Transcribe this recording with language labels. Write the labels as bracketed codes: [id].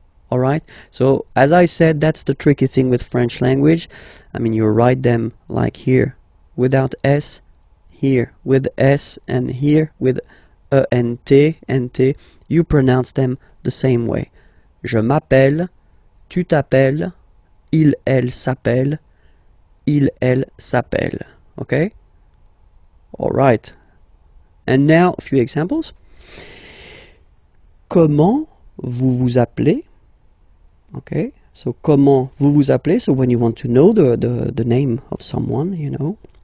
[en] Alright, so as I said, that's the tricky thing with French language. I mean, you write them like here without S, here with S, and here with E and T, you pronounce them the same way. [fr] Je m'appelle, tu t'appelles, il, elle s'appelle, il, elle s'appelle. Okay? Alright. [en] And now, a few examples. [fr] Comment vous vous appelez? Okay, so comment vous vous appelez? [en] So when you want to know the name of someone, you know.